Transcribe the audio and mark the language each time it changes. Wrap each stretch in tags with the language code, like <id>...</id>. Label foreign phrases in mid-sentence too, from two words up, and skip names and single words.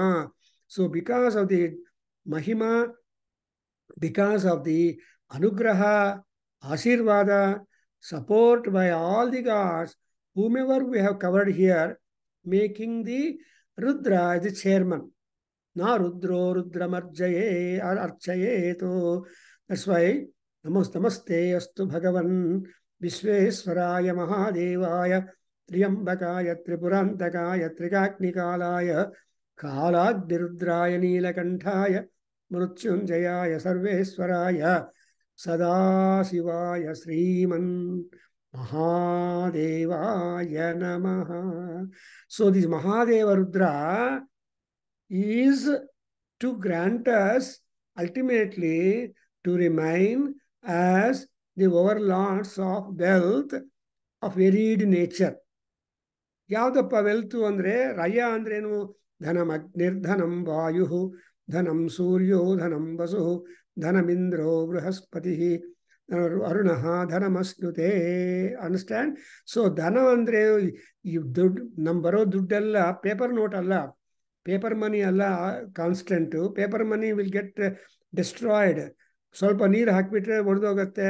<en>So because of the Mahima, because of the</en> <sa>अनुग्रह, आशीर्वाद,</sa> <en>support by all the gods, whomever we have covered here, making the Rudra as the chairman.</en> <sa>न रुद्रो रुद्रमर्जये or अर्चयेतो.</sa> <en>That's why</en> <sa>नमस्ते अस्तु भगवन् विश्वेश्वराय महादेवाय त्र्यम्बकाय त्रिपुरान्तकाय त्रिकाग्निकालाय कालाग्निरुद्राय नीलकण्ठाय मृत्युञ्जयाय सर्वेश्वराय सदाशिवाय श्रीमन् महादेवाय नमः.</sa> <en>So this Mahadeva Rudra is to grant us ultimately to remain as the overlords of wealth of varied nature.</en> <kn>ಯಾವ್ದಪ್ಪ ವೆಲ್ತು ಅಂದರೆ ರಯ ಅಂದ್ರೇನು?</kn> <sa>ಧನಂ ಅಗ್ನಿರ್ಧನಂ ವಾಯು ಧನಂ ಸೂರ್ಯೋ ಧನಂ ವಸು ಧನಮಿಂದ್ರೋ ಬೃಹಸ್ಪತಿ ಅರುಣಃ ಧನಮಸ್ನುತೆ.</sa> <en>ಅಂಡರ್ಸ್ಟ್ಯಾಂಡ್?</en> <kn>ಸೊ ಧನ ಅಂದರೆ ಈ ದುಡ್ಡು, ನಮ್ಮ ಬರೋ ದುಡ್ಡೆಲ್ಲ</kn> <en>paper note</en> <kn>ಅಲ್ಲ,</kn> <en>paper money</en> <kn>ಅಲ್ಲ ಕಾನ್ಸ್ಟೆಂಟು.</kn> <en>paper money will get destroyed.</en> <kn>ಸ್ವಲ್ಪ ನೀರು ಹಾಕಿಬಿಟ್ರೆ ಒಡೆದೋಗುತ್ತೆ.</kn>